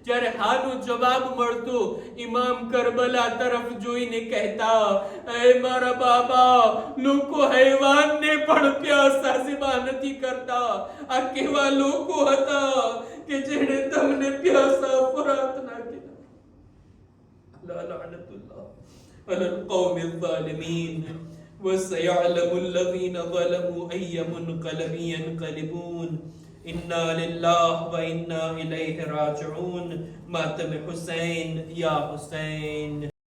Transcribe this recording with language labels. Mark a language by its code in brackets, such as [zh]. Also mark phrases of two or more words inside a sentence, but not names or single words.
[gu] જ્યારે હાનો જવાબ મળતો, ઇમામ કરબલા તરફ જોઈને કહેતા, એ મારા બાબા, લોકો હૈવાનને પણ પ્યાસા સિવા નથી કરતા. આ કેવા લોકો હતા કે જેણે તમને પ્યાસા ફરાત નાખ્યા. [ar] لعنة الله على القوم الظالمين وسيعلم الذين ظلموا أي منقلب ينقلبون. إنا لله وإنا إليه راجعون. [ur] ماتم حسین یا حسین.